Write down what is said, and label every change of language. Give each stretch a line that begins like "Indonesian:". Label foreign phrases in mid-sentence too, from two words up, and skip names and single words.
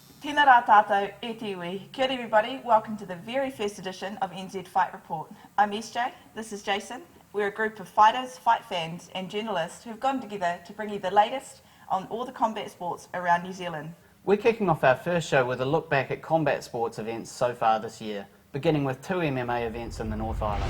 Māori: Tēnā rā tātou e te iwi. Kia ora
English: everybody, welcome to the very first edition of NZ Fight Report. I'm SJ, this is Jason. We're a group of fighters, fight fans and journalists who've gotten together to bring you the latest on all the combat sports around New Zealand. We're kicking off our first show with a look back at combat sports events so far this year, beginning with 2 MMA events in the North Island.